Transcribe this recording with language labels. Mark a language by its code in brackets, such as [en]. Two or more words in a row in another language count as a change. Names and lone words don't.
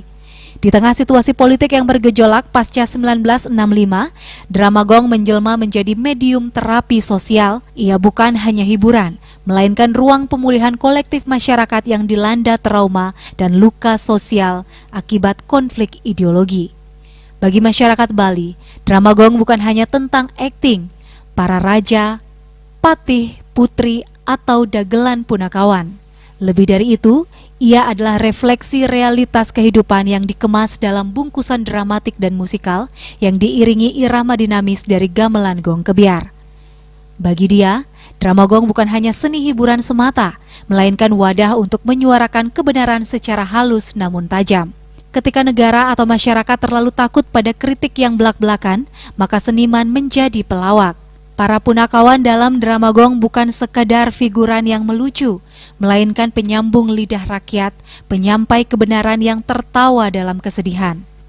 [id] Di tengah situasi politik yang bergejolak pasca 1965, drama gong menjelma menjadi medium terapi sosial. Ia bukan hanya hiburan, melainkan ruang pemulihan kolektif masyarakat yang dilanda trauma dan luka sosial akibat konflik ideologi. Bagi masyarakat Bali, drama gong bukan hanya tentang akting, para raja, patih, putri, atau dagelan punakawan. Lebih dari itu, ia adalah refleksi realitas kehidupan yang dikemas dalam bungkusan dramatik dan musikal yang diiringi irama dinamis dari gamelan gong kebiar. Bagi dia, drama gong bukan hanya seni hiburan semata, melainkan wadah untuk menyuarakan kebenaran secara halus namun tajam. Ketika negara atau masyarakat terlalu takut pada kritik yang belak-belakan, maka seniman menjadi pelawak. Para punakawan dalam drama gong bukan sekadar figuran yang melucu, melainkan penyambung lidah rakyat, penyampai kebenaran yang tertawa dalam kesedihan.